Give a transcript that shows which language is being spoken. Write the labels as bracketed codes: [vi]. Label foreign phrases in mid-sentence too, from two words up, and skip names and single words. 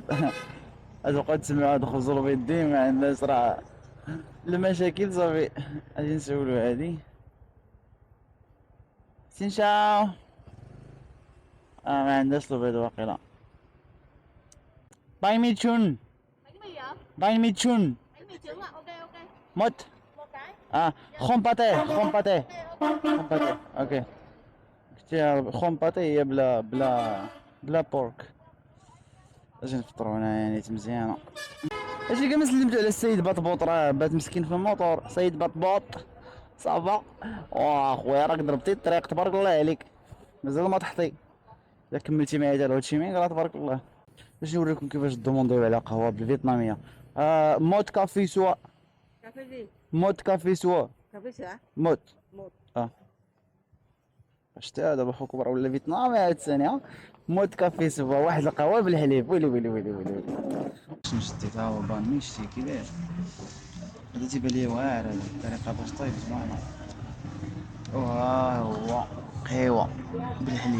[ar] هاد بقاو تسمعوا هاد الخبز والبيض ديما عند الناس، راه المشاكل صافي. غادي نسولو هادي سينشاو. ما عندهاش البيض واقيلا. [vi] bánh mì trứng, Bánh mì ạ? bánh mì trứng. Bánh mì trứng ạ? [en] Ok ok. [vi] موت. Một cái. không pa tê, không pa tê, [en] Ok ok. [vi] không pa tê. [ar] اوكي، شتي [vi] không pa tê [ar] هي بلا بورك. اجي نفطرو هنايا نيت مزيانة. اجي كاع ما سلمتو على السيد بطبوط، راه بات مسكين في الموطور. سيد بطبوط صافا. واه خويا راك ضربتي الطريق، تبارك الله عليك، مازال ما طحتي. الا كملتي معايا حتى لهوتشيمين راه تبارك الله. باش نوريكم كيفاش دومونديو على قهوة بالفيتنامية. [vi] một cà phê sữa. Cà phê gì? một cà phê sữa. Cà phê sữa? موت. Một. [ar] شتي هذا خوك برا ولا فيتنامي هاد الثانية. [vi] một cà phê sữa, [ar] واحد القهوة بالحليب. ويلي شنو شديت؟ ها هو بان شتي كي داير. هذا تيبان ليا واعر، هذه الطريقة باش طيب زوينة. وها هو قهوة بالحليب.